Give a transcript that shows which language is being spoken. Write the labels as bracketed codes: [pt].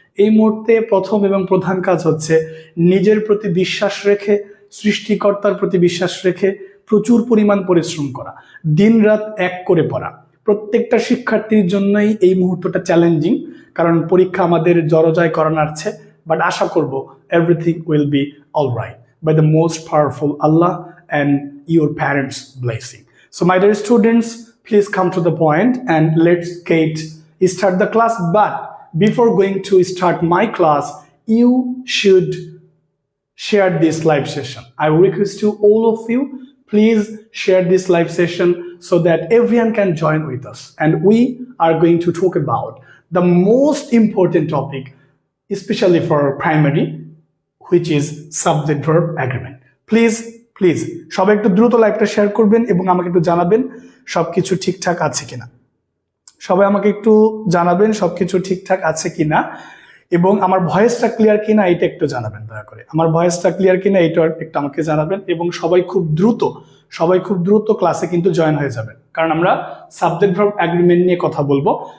[bn] এই মুহূর্তে প্রথম এবং প্রধান কাজ হচ্ছে নিজের প্রতি বিশ্বাস রেখে, সৃষ্টিকর্তার প্রতি বিশ্বাস রেখে প্রচুর পরিমাণ পরিশ্রম করা, দিন রাত এক করে পড়া। প্রত্যেকটা শিক্ষার্থীর জন্যই এই মুহূর্তটা চ্যালেঞ্জিং, কারণ পরীক্ষা আমাদের জড়জয় করানো আছে। [en] but [bn] আশা করব [en] Everything will be all right by the most powerful Allah and your parents' blessing. So my dear students, please come to the point and let's start the class. But before going to start my class, you should share this live session. I request to all of you, please share this live session so that everyone can join with us. And we are going to talk about the most important topic, especially for primary, which is subject verb agreement. [bn] Please সবাই একটু দ্রুত লাইভটা share করবেন এবং আমাকে একটু জানাবেন সবকিছু ঠিকঠাক আছে কিনা। সবাই আমাকে একটু জানাবেন সবকিছু ঠিকঠাক আছে কিনা এবং আমার ভয়েসটা ক্লিয়ার কিনা এটা একটু জানাবেন দয়া করে। আমার ভয়েসটা ক্লিয়ার কিনা এটা একটু আমাকে জানাবেন এবং সবাই খুব দ্রুত ক্লাসে কিন্তু জয়েন হয়ে যাবেন, কারণ আমরা সাবজেক্ট ভার্ব এগ্রিমেন্ট নিয়ে কথা বলবো।